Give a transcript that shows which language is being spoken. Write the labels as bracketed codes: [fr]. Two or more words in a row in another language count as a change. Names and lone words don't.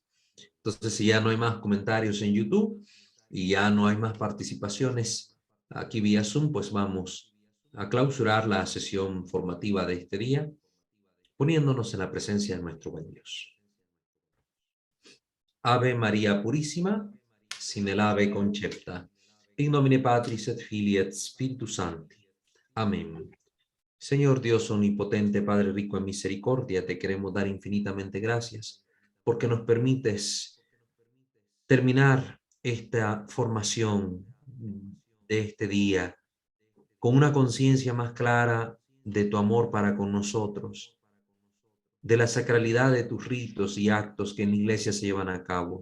[es] Entonces, si ya no hay más comentarios en YouTube y ya no hay más participaciones aquí vía Zoom, pues vamos a clausurar la sesión formativa de este día, poniéndonos en la presencia de nuestro buen Dios. Ave María Purísima, sin el ave concepta. [la] In nomine Patris et Filii et Spiritus Sancti. Amén. [es] Señor Dios omnipotente, Padre rico en misericordia, te queremos dar infinitamente gracias porque nos permites terminar esta formación de este día con una conciencia más clara de tu amor para con nosotros, de la sacralidad de tus ritos y actos que en la iglesia se llevan a cabo.